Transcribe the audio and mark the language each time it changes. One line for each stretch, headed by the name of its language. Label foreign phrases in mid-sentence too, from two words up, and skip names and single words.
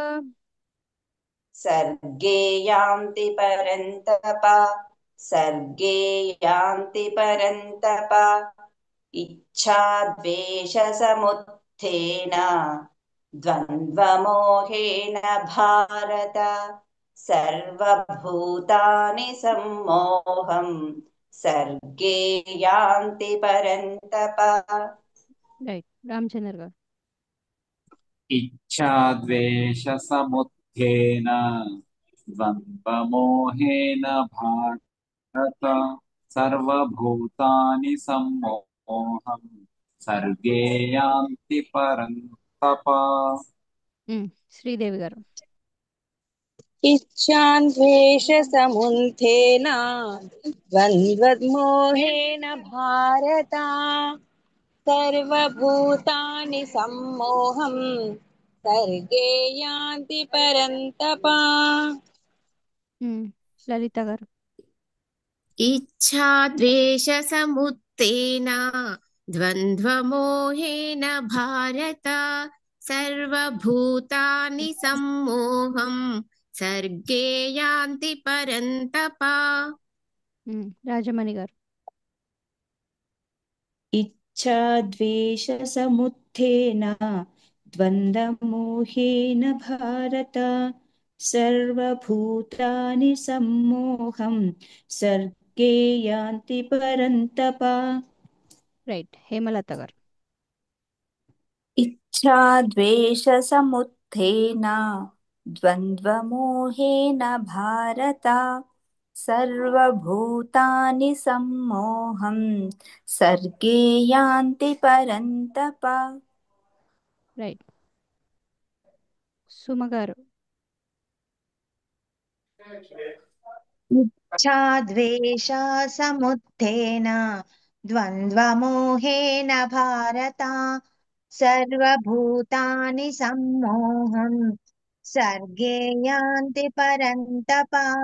Sanskrit: सर्गे यान्ति परन्तप सर्गे यान्ति परन्तप इच्छा द्वेषसमुत्थेन द्वन्द्वमोहेन भारत सर्वभूतानि सम्मोहं सर्गे यान्ति परन्तप
Telugu: రైట్. రామచంద్ర గారు.
Sanskrit: इच्छाद्वेषसमुत्थेन द्वन्द्वमोहेन भारत सर्वभूतानि सम्मोहं सर्गे यान्ति परन्तप।
Telugu: శ్రీదేవి గారు.
Sanskrit: इच्छान्वेषसमुन्थेन द्वन्द्वमोहेन भारत सर्वभूतानि सम्मोहं सर्गे यान्ति परन्तप
Telugu: లలిత గారు.
Sanskrit: इच्छा द्वेषसमुत्थेन द्वन्द्वमोहेन भारत सर्वभूतानि सम्मोहं सर्गे यान्ति परन्तप।
Telugu: రాజమణి గారు.
Sanskrit: इच्छा द्वेषसमुत्थेन द्वन्द्वमोहेन भारत सर्वभूतानि सम्मोहं सर्गे यान्ति परन्तप।
Telugu: రైట్. హేమలత గారు.
Sanskrit: इच्छाद्वेषसमुत्थेन द्वन्द्वमोहेन भारत सर्वभूतानि सम्मोहं सर्गे यान्ति परन्तप।
Telugu: రైట్. సుమగారు.
Sanskrit: इच्छाद्वेषसमुत्थेन द्वन्द्वमोहेन भारत सर्वभूतानि सम्मोहं सर्गे यान्ति परन्तप।